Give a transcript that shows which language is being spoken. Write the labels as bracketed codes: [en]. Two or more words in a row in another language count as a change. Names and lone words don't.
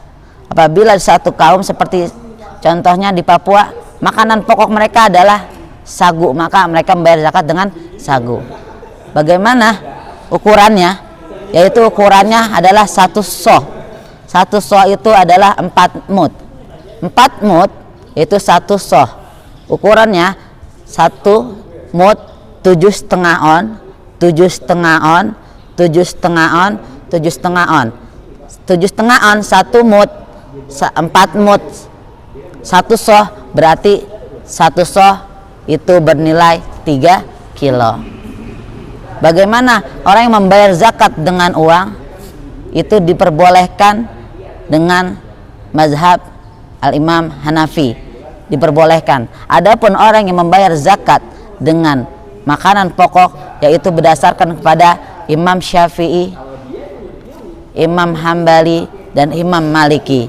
[id] Apabila di satu kaum seperti contohnya di Papua, makanan pokok mereka adalah sagu, maka mereka membayar zakat dengan sagu. Bagaimana ukurannya? Yaitu ukurannya adalah 1 soh. 1 soh itu adalah 4 mud. 4 mud itu 1 soh. Ukurannya 1 mud 7,5 on, 7,5 on, 7,5 on, 7,5 on. 7,5 on 1 mud, 4 mud 1 soh, berarti 1 soh itu bernilai 3 kilo. Bagaimana orang yang membayar zakat dengan uang? Itu diperbolehkan dengan mazhab Al-Imam Hanafi, diperbolehkan. Adapun orang yang membayar zakat dengan makanan pokok, yaitu berdasarkan kepada Imam Syafi'i, Imam Hambali, dan Imam Maliki.